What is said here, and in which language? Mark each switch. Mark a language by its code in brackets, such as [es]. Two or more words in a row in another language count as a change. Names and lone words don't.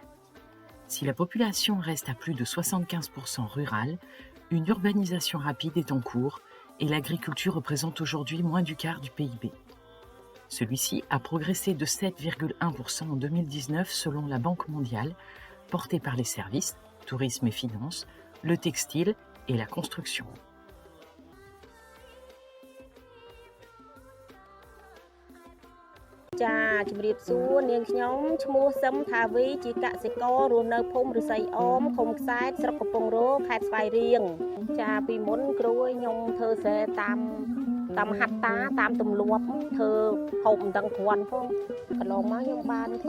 [fr] Si la population reste à plus de 75% rurale, une urbanisation rapide est en cours et l'agriculture représente aujourd'hui moins du quart du PIB. Celui-ci a progressé de 7,1% en 2019 selon la Banque mondiale, porté par les services, tourisme et finances, le textile et la construction. [km] Chaជំរាបសួរនាងខ្ញុំឈ្មោះសឹមថាវីជាកសិកររស់នៅភូមិរិស័យអមឃុំខ្សែតស្រុកកំពង់រោខេត្តស្វាយរៀងចាពីមុនគ្រូឲ្យខ្ញុំធ្វើស្រែតាមហាត់តាតាមទម្លាប់ធ្វើហូបមិនដឹងគ្រាន់ផងកន្លងមកខ្ញុំបានធ្លា